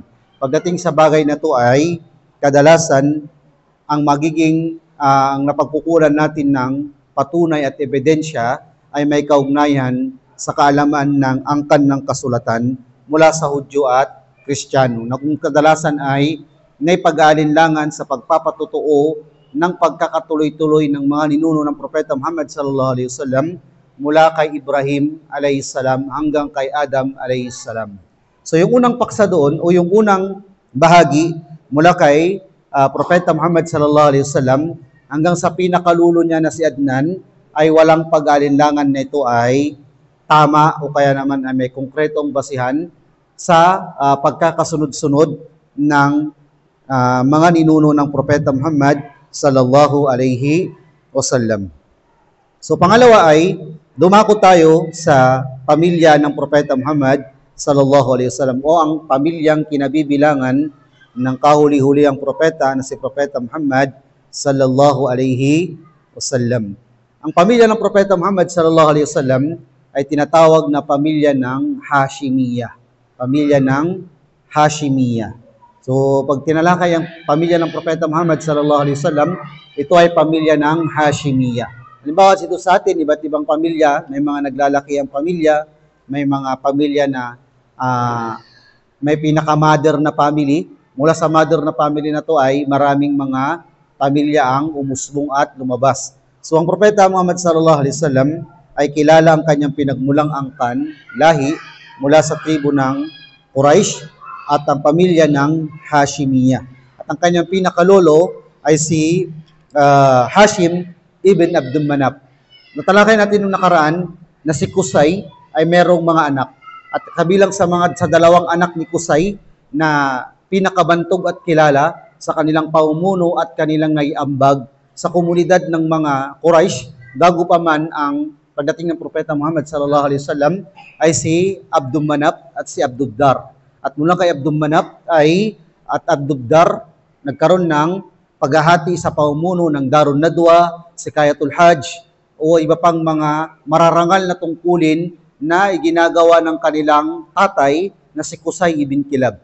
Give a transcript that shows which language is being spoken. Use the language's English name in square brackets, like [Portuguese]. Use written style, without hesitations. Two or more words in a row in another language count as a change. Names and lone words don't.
[Filipino] Pagdating sa bagay na to ay kadalasan ang magiging ang napagkukulan natin ng patunay at ebidensya ay may kaugnayan sa kaalaman ng angkan ng kasulatan mula sa Hudyo at Kristiyano na kung kadalasan ay may pag-aalinlangan sa pagpapatotoo ng pagkakatuloy-tuloy ng mga ninuno ng Propeta Muhammad [Arabic] صلى الله عليه وسلم [Filipino] mula kay Ibrahim [Arabic] عليه السلام [Filipino] hanggang kay Adam [Arabic] عليه السلام. [Filipino] So yung unang paksa doon o yung unang bahagi mula kay Propeta Muhammad [Arabic] صلى الله عليه وسلم [Filipino] hanggang sa pinakalulo niya na si Adnan ay walang pag-alinlangan na ito ay tama o kaya naman ay may konkretong basihan sa pagkakasunod-sunod ng mga ninuno ng Propeta Muhammad [Arabic] صلى الله عليه وسلم. [Filipino] So pangalawa ay dumako tayo sa pamilya ng Propeta Muhammad [Arabic] صلى الله عليه وسلم [Filipino] o ang pamilyang kinabibilangan ng kahuli-hulihang propeta na si Propeta Muhammad [Arabic] صلى الله عليه وسلم. [Filipino] Ang pamilya ng Propeta Muhammad [Arabic] صلى الله عليه وسلم [Filipino] ay tinatawag na pamilya ng Hashimiyah. Pamilya ng Hashimiyah. So pag tinalakay ang pamilya ng Propeta Muhammad [Arabic] صلى الله عليه وسلم, [Filipino] ito ay pamilya ng Hashimiyah. Halimbawa dito sa atin, iba't ibang pamilya, may mga naglalaki ang pamilya, may mga pamilya na may pinaka-mother na family. Mula sa mother na family na to ay maraming mga pamilya ang umusbong at lumabas. So ang Propeta Muhammad [Arabic] صلى الله عليه وسلم [Filipino] ay kilala ang kanyang pinagmulang angkan, lahi, mula sa tribo ng Quraysh at ang pamilya ng Hashimiyah. At ang kanyang pinakalolo ay si Hashim ibn Abdul Manaf. Natalakay natin nung nakaraan na si Qusay ay merong mga anak. At kabilang sa dalawang anak ni Qusay na pinakabantog at kilala sa kanilang paumuno at kanilang naiambag sa komunidad ng mga Quraysh bago pa man ang pagdating ng Propeta Muhammad [Arabic] صلى الله عليه وسلم [Filipino] ay si Abdul Manaf at si Abduddar. At mula kay Abdul Manaf at Abduddar nagkaroon ng paghahati sa pamumuno ng Darun Nadwa, Sikayatul Hajj, o iba pang mga mararangal na tungkulin na iginagawa ng kanilang tatay na si Qusay ibn Kilab.